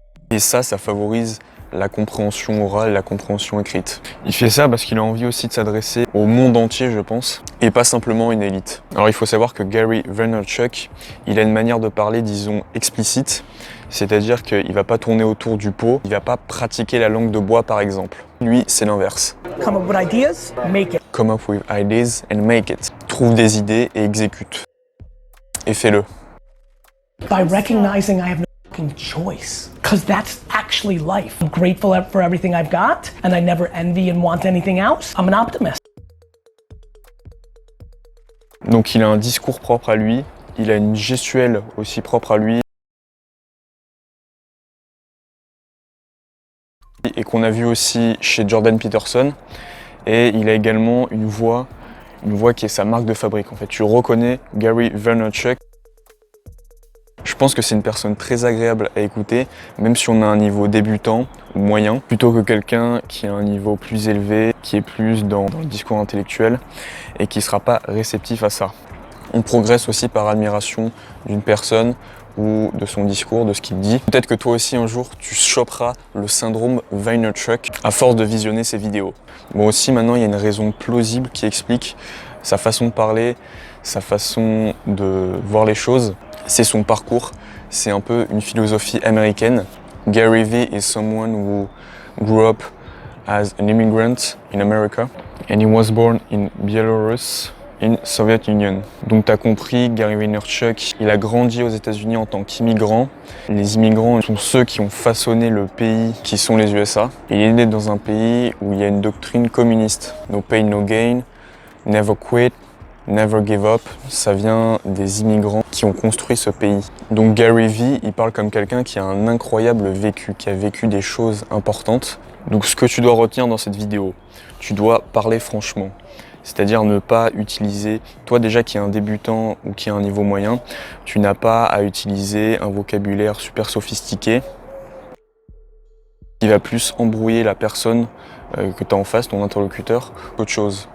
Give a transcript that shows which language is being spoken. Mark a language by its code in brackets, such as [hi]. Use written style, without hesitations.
[fr] Et ça favorise la compréhension orale, la compréhension écrite. Il fait ça parce qu'il a envie aussi de s'adresser au monde entier, je pense, et pas simplement une élite. Alors il faut savoir que Gary Vaynerchuk, il a une manière de parler, disons, explicite, c'est-à-dire qu'il va pas tourner autour du pot, il va pas pratiquer la langue de bois par exemple. Lui, c'est l'inverse. [en] Come up with ideas, make it. Come up with ideas and make it. [fr] Trouve des idées et exécute. Et fais-le. [en] By recognizing I have no fucking choice. Because that's actually life. I'm grateful for everything I've got, and I never envy and want anything else. I'm an optimist. [fr] Donc il a un discours propre à lui, il a une gestuelle aussi propre à lui. Et qu'on a vu aussi chez Jordan Peterson. Et il a également une voix qui est sa marque de fabrique. En fait, tu reconnais Gary Vaynerchuk. Je pense que c'est une personne très agréable à écouter, même si on a un niveau débutant ou moyen, plutôt que quelqu'un qui a un niveau plus élevé, qui est plus dans le discours intellectuel et qui ne sera pas réceptif à ça. On progresse aussi par admiration d'une personne ou de son discours, de ce qu'il dit. Peut-être que toi aussi un jour tu choperas le syndrome Vaynerchuk à force de visionner ses vidéos. Moi aussi maintenant il y a une raison plausible qui explique sa façon de parler, sa façon de voir les choses. C'est son parcours, c'est un peu une philosophie américaine. [en] Gary Vee is someone who grew up as an immigrant in America and he was born in Belarus in Soviet Union. [fr] Donc tu as compris, Gary Vaynerchuk, il a grandi aux États-Unis en tant qu'immigrant. Les immigrants sont ceux qui ont façonné le pays qui sont les USA. Et il est né dans un pays où il y a une doctrine communiste. [en] No pain, no gain, never quit, never give up. [fr] Ça vient des immigrants qui ont construit ce pays. Donc Gary Vee, il parle comme quelqu'un qui a un incroyable vécu, qui a vécu des choses importantes. Donc ce que tu dois retenir dans cette vidéo, tu dois parler franchement. C'est-à-dire ne pas utiliser, toi déjà qui es un débutant ou qui a un niveau moyen, tu n'as pas à utiliser un vocabulaire super sophistiqué qui va plus embrouiller la personne que tu as en face, ton interlocuteur, qu'autre chose.